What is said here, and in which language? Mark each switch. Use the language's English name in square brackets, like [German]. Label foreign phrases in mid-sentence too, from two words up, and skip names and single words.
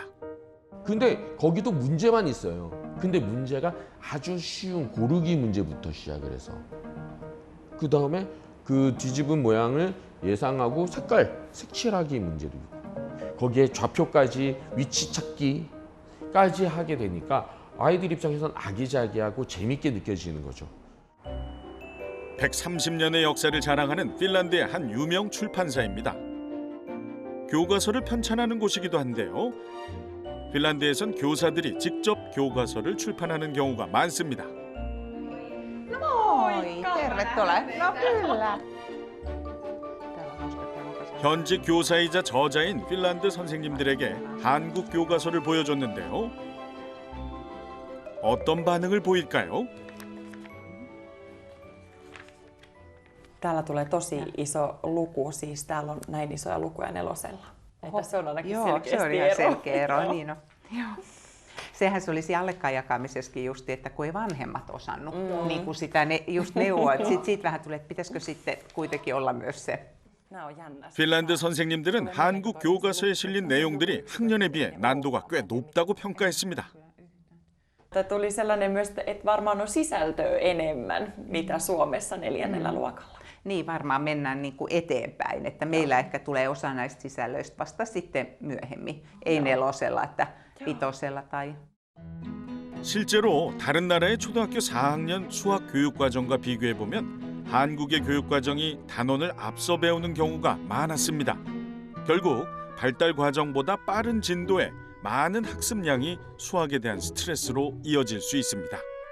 [Korean] 근데 거기도 문제만 있어요. 근데 문제가 아주 쉬운 고르기 문제부터 시작을 해서 그 다음에 그 뒤집은 모양을 예상하고 색칠하기 문제도 있고 거기에 좌표까지 위치 찾기까지 하게 되니까 아이들 입장에서는 아기자기하고 재밌게 느껴지는 거죠. 130년의 역사를 자랑하는 핀란드의 한 유명 출판사입니다. 교과서를 편찬하는 곳이기도 한데요. 핀란드에선 교사들이 직접 교과서를 출판하는 경우가 많습니다. [Finnish] Moi, tervetuloa. No kyllä. [Korean] 현직 교사이자 저자인 핀란드 선생님들에게 한국 교과서를 보여줬는데요. 어떤 반응을 보일까요? [Finnish] Täällä tulee tosi iso luku, siis täällä on näin isoja lukuja 4:lla. Että se on ainakin Joo, selkeästi se on ihan ero. selkeä ero. Joo. Niin on. Joo. Sehän se olisi allekkaan jakamisessakin just, että kun ei vanhemmat osannut niin kuin sitä just neuvoa, että siitä vähän tulee, että pitäisikö sitten kuitenkin olla myös se. [Korean] 핀란드 선생님들은 한국 교과서에 실린 내용들이 학년에 비해 난도가 꽤 높다고 평가했습니다. [Finnish] Tuli sellainen myös, että varmaan on sisältöä enemmän, mitä Suomessa 4. luokalla. Niin varmaan mennään niin kuin eteenpäin, että meillä ehkä tulee osa näistä sisällöistä vasta sitten myöhemmin, ei 4:lla, että 5:lla tai... [Korean] 실제로 다른 나라의 초등학교 4학년 수학 교육과정과 비교해보면 한국의 교육과정이 단원을 앞서 배우는 경우가 많았습니다. 결국 발달 과정보다 빠른 진도에 많은 학습량이 수학에 대한 스트레스로 이어질 수 있습니다.